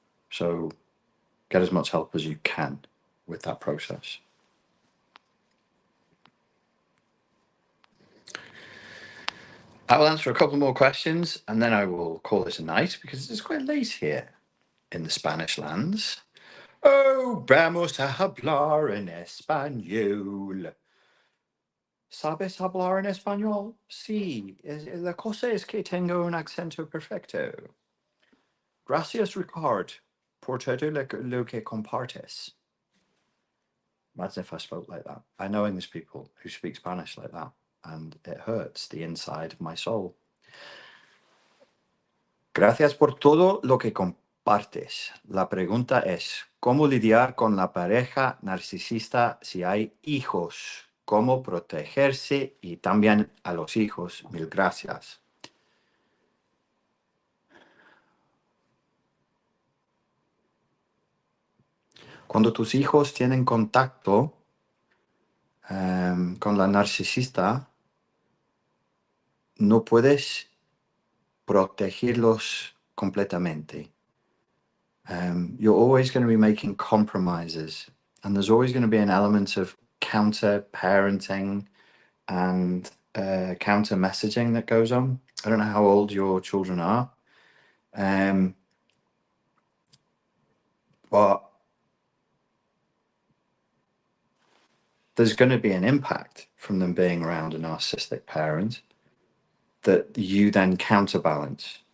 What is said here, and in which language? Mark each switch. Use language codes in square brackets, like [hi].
[en] So get as much help as you can with that process. I will answer a couple more questions and then I will call this a night because it's quite late here in the Spanish lands. [es] Oh, vamos a hablar en español. ¿Sabes hablar en español? Sí, la cosa es que tengo un acento perfecto. Gracias, Ricard, por todo lo que compartes. [en] Imagine if I spoke like that. I know English people who speak Spanish like that, and it hurts the inside of my soul. [es] Gracias por todo lo que compartes. La pregunta es, ¿cómo lidiar con la pareja narcisista si hay hijos? ¿Cómo protegerse y también a los hijos? Mil gracias. Cuando tus hijos tienen contacto con la narcisista, no puedes protegerlos completamente. [en] You're always going to be making compromises, and there's always going to be an element of counter-parenting and counter-messaging that goes on. I don't know how old your children are, but there's going to be an impact from them being around a narcissistic parent that you then counterbalance.